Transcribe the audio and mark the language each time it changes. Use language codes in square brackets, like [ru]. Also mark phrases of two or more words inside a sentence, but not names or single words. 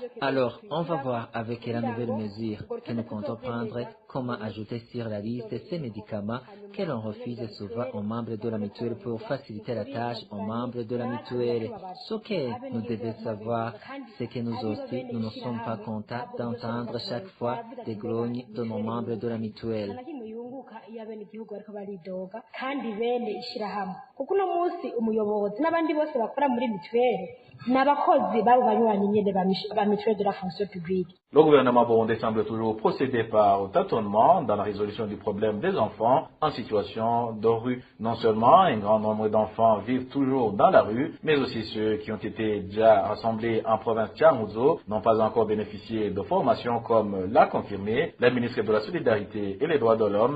[fr] Alors, on va voir avec la nouvelle mesure que nous comptons prendre comment ajouter sur la liste ces médicaments que l'on refuse souvent aux membres de la mutuelle pour faciliter la tâche aux membres de la mutuelle. Ce que nous devons savoir, c'est que nous aussi, nous ne sommes pas contents d'entendre chaque fois des grognes de nos membres de la mutuelle. [rn] Kuko uno munsi umuyobozi n'abandi bose bakora muri mituweli n'abakozi babo banywanyi nyene ba [fr] mutuelle de la fonction publique. Le gouvernement burundais semble toujours procéder par tâtonnement dans la résolution du problème des enfants en situation de rue. Non seulement un grand nombre d'enfants vivent toujours dans la rue, mais aussi ceux qui ont été déjà rassemblés en province Tiangouzo n'ont pas encore bénéficié de formation comme l'a confirmé la ministre de la Solidarité et les Droits de l'Homme.